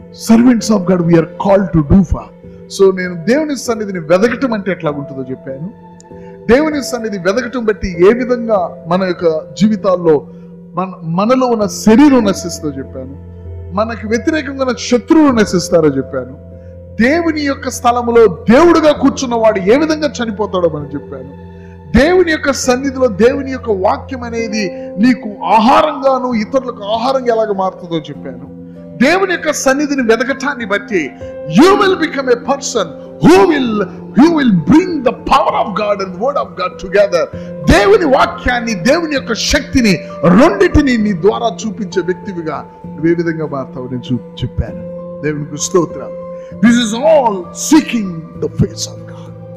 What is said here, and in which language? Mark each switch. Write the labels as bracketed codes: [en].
[en] Servants of God, we are called to do for. [te] So నేను దేవుని సన్నిధిని వెదకటం అంటే ఎట్లా ఉంటుందో చెప్పాను. దేవుని సన్నిధి వెదకటం బట్టి ఏ విధంగా మన యొక్క జీవితాల్లో మనలో ఉన్న శరీరం నశిస్తుందో చెప్పాను. మనకు వ్యతిరేకంగా ఉన్న శత్రువులు నశిస్తారో చెప్పాను. దేవుని యొక్క స్థలములో దేవుడుగా కూర్చున్న వాడు ఏ విధంగా చనిపోతాడో మనం చెప్పాను. దేవుని యొక్క సన్నిధిలో దేవుని యొక్క వాక్యం అనేది నీకు ఆహారంగాను ఇతరులకు ఆహారంగా ఎలాగ మారుతుందో చెప్పాను. దేవుని యొక్క సన్నిధిని వెదకటాన్ని బట్టి [en] you will become a person who will bring the power of God and the word of God together. [te] దేవుని వాక్యాన్ని, దేవుని యొక్క శక్తిని రెండిటిని నీ ద్వారా చూపించే వ్యక్తివిగా నువ్వు ఏ విధంగా మారుతావు నేను చెప్పాను. దేవునికి స్తోత్రం. [en] This is all seeking the face of God.